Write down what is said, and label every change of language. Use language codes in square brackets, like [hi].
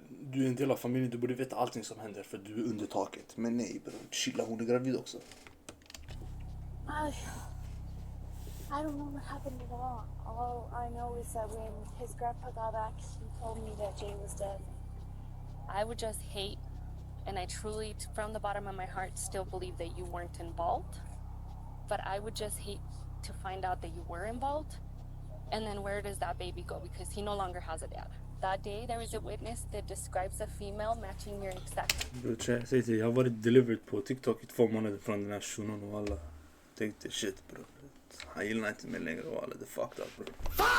[sv] Du är en del av familjen, du borde veta allting som händer för du är under taket. Men nej bro, chilla, hon är gravid också. [en] I don't know what happened at all. All I know is that when his grandpa got back, he told me that Jay was dead. I would just hate, and I truly, from the bottom of my heart, still believe that you weren't involved. But I would just hate to find out that you were involved. And then where does that baby go? Because he no longer has a dad. That day, there was a witness that describes a female matching your exact... [sv] Bro, säg till, jag har varit delivered på TikTok i 2 månader från den här shunon och alla tänkte shit bro. Han gillar inte mig längre och alla, det [en] fucked up [sv] bro.